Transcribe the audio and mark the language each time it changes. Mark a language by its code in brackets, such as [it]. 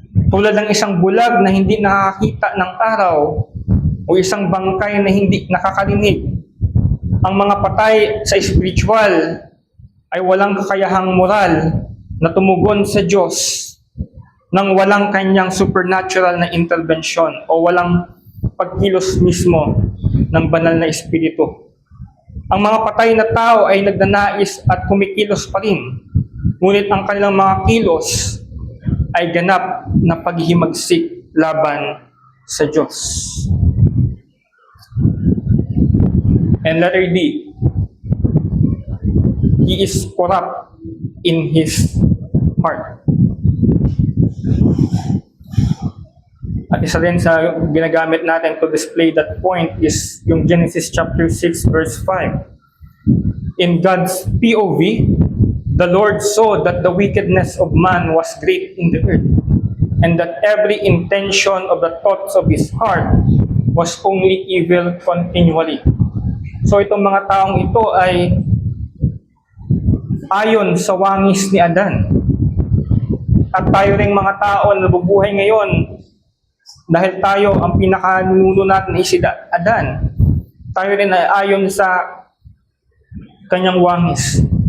[tl] Tulad ng isang bulag na hindi nakakita ng araw o isang bangkay na hindi nakakarinig, ang mga patay sa spiritual ay walang kakayahang moral na tumugon sa Diyos nang walang kanyang supernatural na intervention o walang pagkilos mismo ng banal na espiritu. Ang mga patay na tao ay nagnanais at kumikilos pa rin, ngunit ang kanilang mga kilos ay ganap na paghihimagsik laban sa Diyos. [en] And letter D, he is corrupt in his heart. [tl] At isa rin sa ginagamit natin [en] to display that point [tl] is yung Genesis chapter 6 verse 5. [en] In God's POV, the Lord saw that the wickedness of man was great in the earth, and that every intention of the thoughts of his heart was only evil continually. [tl] So itong mga taong ito ay ayon sa wangis ni Adan. At tayo ring mga tao na nabubuhay ngayon, dahil tayo ang pinakanuno natin ay si Adan, tayo rin ay ayon sa kanyang wangis.